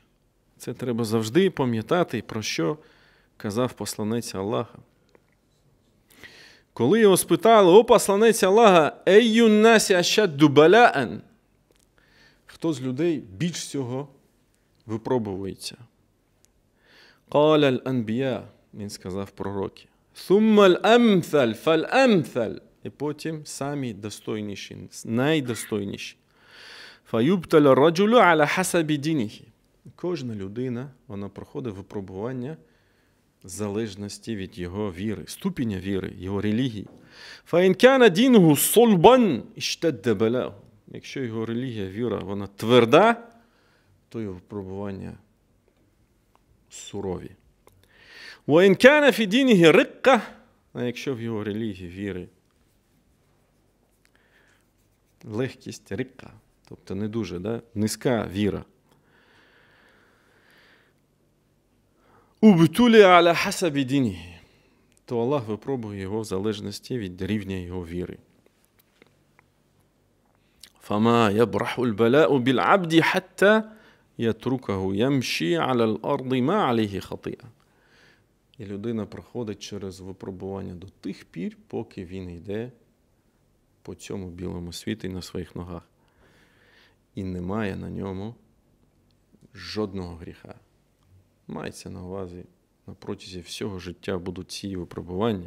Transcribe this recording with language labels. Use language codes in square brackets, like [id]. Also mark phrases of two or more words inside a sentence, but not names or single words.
[uk] Це треба завжди пам'ятати, про що казав посланець Аллаха. Коли його спитали: о посланець Аллаха, [ar] «أي الناس أشد بلاء», [uk] хто з людей більш всього випробується? [ar] «قال الأنبياء», [uk] він сказав пророки. [ar] «ثم الأمثل, [uk] фаль-амтhalь», і потім самі достойніші, найдостойніші. [ar] «فيبتلى الرجل على حسب دينه». [uk] Кожна людина, вона проходить випробування в залежності від його віри, ступеня віри, його релігії. [ar] «فإن كان دينه صلبا اشتد بلاؤه». [uk] Якщо його релігія, віра, вона тверда, то його випробування сурові. [ar] «وإن كان في دينه رقة», [uk] а якщо в його релігії, віри, легкість, рикка, тобто не дуже, низька віра. [ar] «ابتلي على حسب دينه», [uk] то Аллах випробує його в залежності від рівня його віри. [ar] «فما يبرح البلاء بالعبد حتى يتركه يمشي على الأرض ما عليه خطيئة». [uk] І людина проходить через випробування до тих пір, поки він йде по цьому білому світі на своїх ногах. І немає на ньому жодного гріха. Мається на увазі, на протязі всього життя будуть ці випробування.